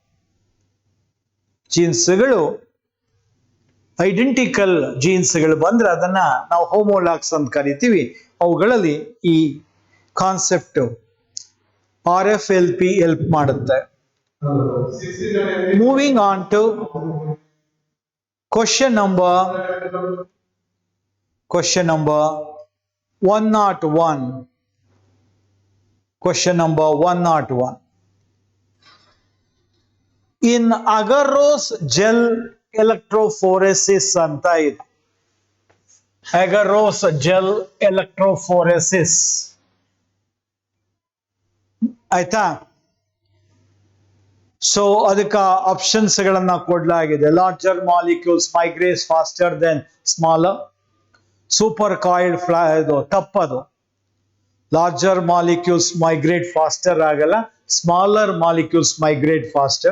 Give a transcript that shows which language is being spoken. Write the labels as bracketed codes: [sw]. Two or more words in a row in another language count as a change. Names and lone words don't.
[kn] ಜೀನ್ಸ್ಗಳು [en] identical genes [kn] ಬಂದ್ರೆ ಅದನ್ನ ನಾವು ಹೋಮೋಲಾಗ್ಸ್ ಅಂತ ಕರಿತೀವಿ. ಅವುಗಳಲ್ಲಿ ಈ [en] concept RFLP help [kn] ಮಾಡುತ್ತೆ. [en] moving on to question number 101. Question number 101. In agarose gel electrophoresis [kn] ಅಂತ ಇದೆ. [en] agarose gel electrophoresis ಆಯ್ತಾ? [kn] ಸೊ ಅದಕ್ಕೆ ಆಪ್ಷನ್ಸ್ ಗಳನ್ನ ಕೊಡಲಾಗಿದೆ. [en] larger molecules migrates faster than smaller. supercoiled [kn] ಇದು ತಪ್ಪದು. [en] larger molecules migrate faster ಆಗಲ್ಲ, smaller molecules migrate faster.